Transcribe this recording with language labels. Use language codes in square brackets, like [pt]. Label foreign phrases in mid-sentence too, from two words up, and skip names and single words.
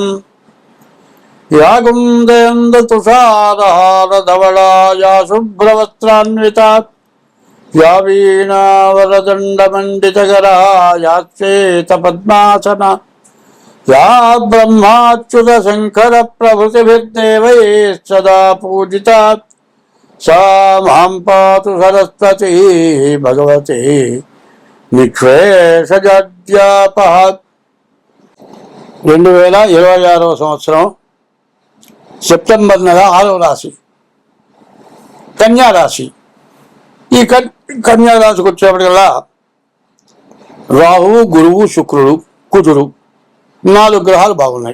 [sa] या कुन्दयन्दतुषारहारधवला या शुभ्रवस्त्रान्विता या वीणावरदण्डमण्डितकरा या श्वेतपद्मासना या ब्रह्माच्युतशङ्करप्रभृतिभिर्देवैः सदा पूजिता सा मां पातु सरस्वती भगवती निःश्लेषजाड्यापः। [te] 2026 సంవత్సరం సెప్టెంబర్ నెల 6వ రాశి కన్యా రాశి. ఈ కన్యా రాశికి వచ్చేప్పటికల్లా రాహువు, గురువు, శుక్రుడు, కుజుడు 4 గ్రహాలు బాగున్నాయి.